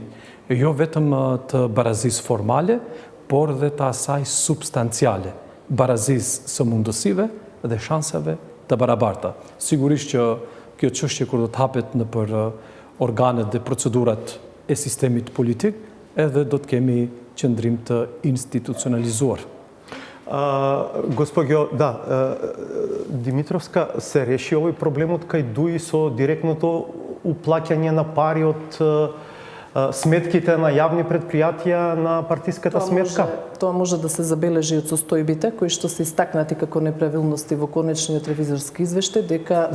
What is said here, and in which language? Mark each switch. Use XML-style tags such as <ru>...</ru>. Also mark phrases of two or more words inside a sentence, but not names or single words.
<sq>Jo vetëm të barazisë formale, por dhe të asaj substanciale, barazisë së mundësive dhe shansave të barabarta. Sigurisht që kjo çështje kur do të hapet në për organet dhe procedurat e sistemit politik, edhe do të kemi qëndrim të institucionalizuar.</sq> <mk>Господјо, да, Димитровска, се реши овој проблемот кај ДУИ со директното уплаќање на пари од сметките на јавни предпријатија на партиската сметка? Тоа може да се забележи од состојбите кои што се истакнати како неправилности во конечниот ревизорски извештај, дека</mk>